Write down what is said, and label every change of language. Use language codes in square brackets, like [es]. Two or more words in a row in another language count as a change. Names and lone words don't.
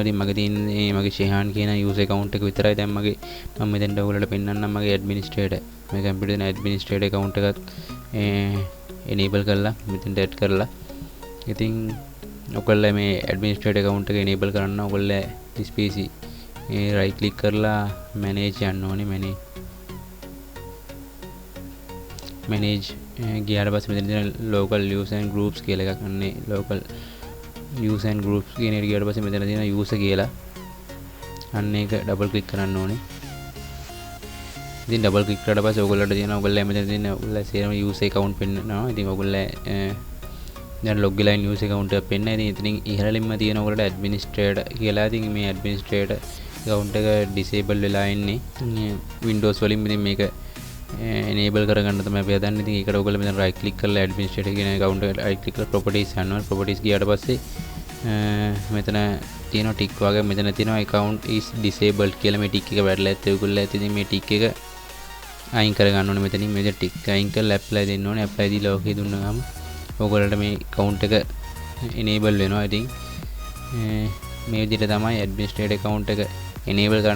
[si] ඉතින් මගේ තියෙන්නේ මගේ ශේහාන් කියන [en] user account [si] එක විතරයි. දැන් මම මෙතෙන්ට ඔයගොල්ලන්ට පෙන්නන්නම් මගේ administrator මේ computer දෙන [en] administrator account [si] එකත් enable කරලා මෙතෙන්ට add කරලා. ඉතින් ඔයගොල්ලෝ මේ [en] administrator account [si] එක enable කරන්න ඔයගොල්ලෝ [en] this PC right click [si] කරලා manage යන්න ඕනේ. manage ගියාට පස්සේ මෙතන තියෙන [en] local use and groups [si] කියලා එකක් අන්නේ [en] local use and groups [si] කියන එක ගියාට පස්සේ මෙතන තියෙන user කියලා අන්න ඒක [en] double click [si] කරන්න ඕනේ. ඉතින් [en] double click [si] කරලා පස්සේ ඔයගොල්ලන්ට තියෙන ඔයගොල්ලෝ මෙතන තියෙන ඔයගොල්ලෝ සේරම [en] user account [si] පෙන්නනවා. ඉතින් ඔයගොල්ලෝ දැන් log වෙලා ඉන්න [en] user account [si] එක පෙන්නයි. ඉතින් එතනින් ඉහළින්ම තියෙන ඔයගොල්ලන්ට administrator කියලා. ඉතින් මේ [en] administrator account [si] එක disable වෙලා ඉන්නේ Windows වලින්. ඉතින් මේක enable කරගන්න තමයි අපි හදන්නේ. ඉතින් ඒකට ඔයගොල්ලෝ මෙතන [en] right click [si] කරලා administrator කියන account එකට [en] right click [si] කරලා properties යනවා. properties ගියාට පස්සේ මෙතන තියෙනවා tick වගේ මෙතන තියෙනවා [en] account is disabled [si] කියලා මේ tick එක වැටලා ඇත්තේ ඔයගොල්ලෝ ඇත්තේ. ඉතින් මේ tick එක අයින් කරගන්න ඕනේ. මෙතනින් මේ tick අයින් කරලා apply දෙන්න ඕනේ. apply දීලා okay දුන්නාම ඔයගොල්ලන්ට මේ account එක enable වෙනවා. ඉතින් මේ විදිහට තමයි [en] administrator account [si] එක enable කරන්න.